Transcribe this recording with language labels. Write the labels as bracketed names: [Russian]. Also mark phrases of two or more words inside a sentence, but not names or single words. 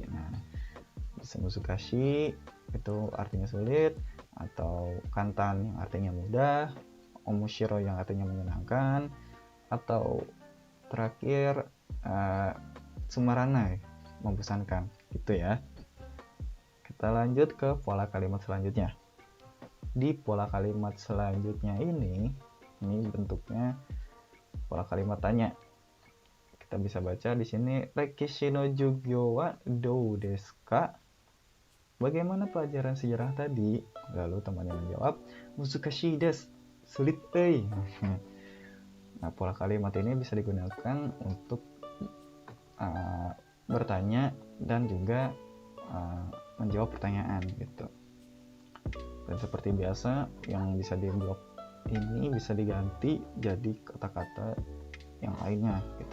[Indonesian] Nah, bisa muzukashi itu artinya sulit, atau kantan yang artinya mudah, omoshiro yang artinya menyenangkan, atau terakhir tsumaranai membosankan gitu ya. Kita lanjut ke pola kalimat selanjutnya. Di pola kalimat selanjutnya ini bentuknya pola kalimat tanya. Kita bisa baca di sini [Japanese] 歴史の授業はどうですか? [Indonesian] Bagaimana pelajaran sejarah tadi? Lalu temannya menjawab, [Japanese] 難しいです, [Indonesian] sulit euy. Nah, pola kalimat ini bisa digunakan untuk bertanya dan juga menjawab pertanyaan gitu. Dan seperti biasa, yang bisa di blok ini bisa diganti jadi kata-kata yang lainnya gitu.